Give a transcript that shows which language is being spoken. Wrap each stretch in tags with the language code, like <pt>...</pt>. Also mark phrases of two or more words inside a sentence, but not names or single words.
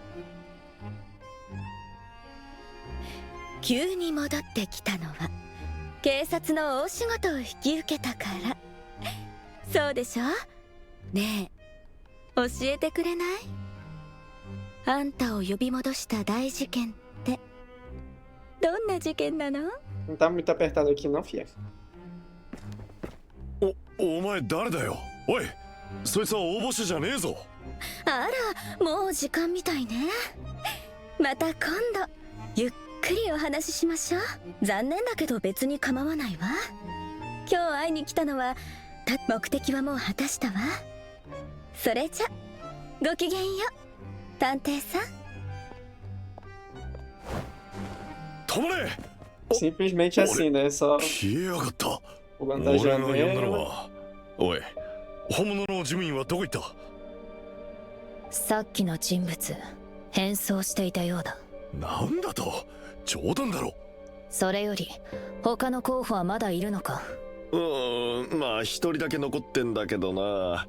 <ja>急に戻ってきたのは警察の大仕事を引き受けたから。そうでしょ？ねえ、教えてくれない？あんたを呼び戻した大事件ってどんな事件なの？</ja> <pt>Não tá muito apertado aqui, não, fia.</pt> <ja>お前誰だよ。おい、そいつは応募者じゃねえぞ。あら、もう時間みたいね。また今度ゆっくりお話ししましょう。残念だけど別に構わないわ。今日会いに来たのは目的はもう果たしたわ。それじゃごきげんよう、探偵さん。止まれ。</ja> <pt>Simplesmente assim, né? Só</pt> <ja>消えやがった。</ja> <pt>pulando da</pt> <ja>俺が呼んだの</ja> <pt>janela.</pt> <ja>は。おい、本物の事務員はどこ行った？さっきの人物、変装していたようだ。なんだと？冗談だろ。それより、他の候補はまだいるのか？まあ一人だけ残ってんだけどな。</ja>